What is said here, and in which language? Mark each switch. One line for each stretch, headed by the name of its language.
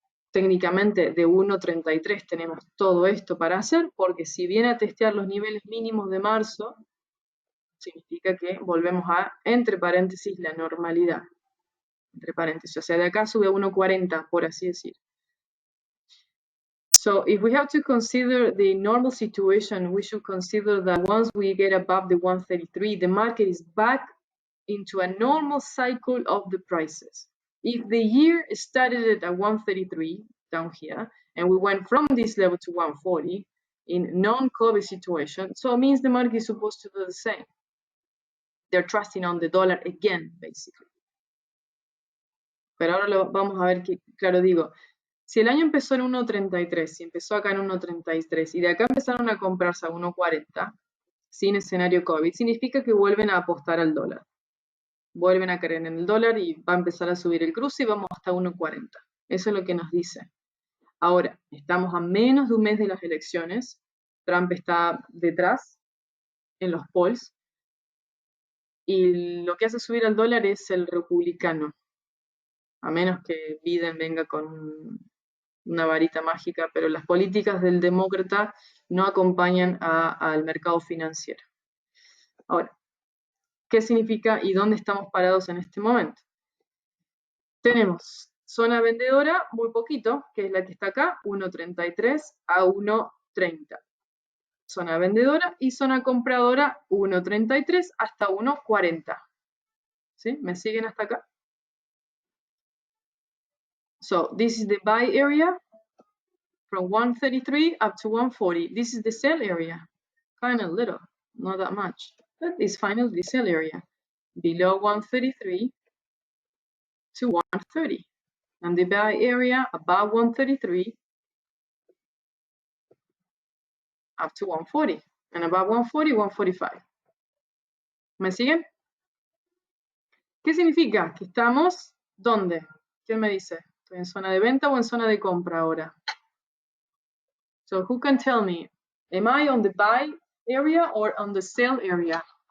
Spanish: Técnicamente de 1.33 tenemos todo esto para hacer, porque si viene a testear los niveles mínimos de marzo, significa que volvemos a, entre paréntesis, la normalidad. Entre paréntesis, o sea, de acá sube a 1.40, por así decir.
English: So if we have to consider the normal situation, we should consider that once we get above the 133, the market is back into a normal cycle of the prices. If the year started at 133 down here, and we went from this level to 140 in non-COVID situation, so it means the market is supposed to do the same. They're trusting on the dollar again, basically.
Spanish: Pero ahora vamos a ver que, claro, digo, si el año empezó en 1.33, si empezó acá en 1.33 y de acá empezaron a comprarse a 1.40 sin escenario COVID, significa que vuelven a apostar al dólar. Vuelven a creer en el dólar y va a empezar a subir el cruce y vamos hasta 1.40. Eso es lo que nos dice. Ahora, estamos a menos de un mes de las elecciones. Trump está detrás en los polls. Y lo que hace subir al dólar es el republicano. A menos que Biden venga con una varita mágica, pero las políticas del demócrata no acompañan al mercado financiero. Ahora, ¿qué significa y dónde estamos parados en este momento? Tenemos zona vendedora muy poquito, que es la que está acá, 1.33 a 1.30. Zona vendedora y zona compradora 1.33 hasta 1.40. ¿Sí? ¿Me siguen hasta acá?
English: So this is the buy area from 133 up to 140. This is the sell area. Kind of little, not that much. But this finally the sell area. Below 133 to 130. And the buy area above 133 up to 140. And above 140, 145. ¿Me siguen? ¿Qué significa?
Spanish: Que estamos, ¿dónde? ¿Quién me dice? ¿Estoy en zona de venta o en zona de compra ahora?
English: So who can tell me? Am I on the buy area or on the sell area?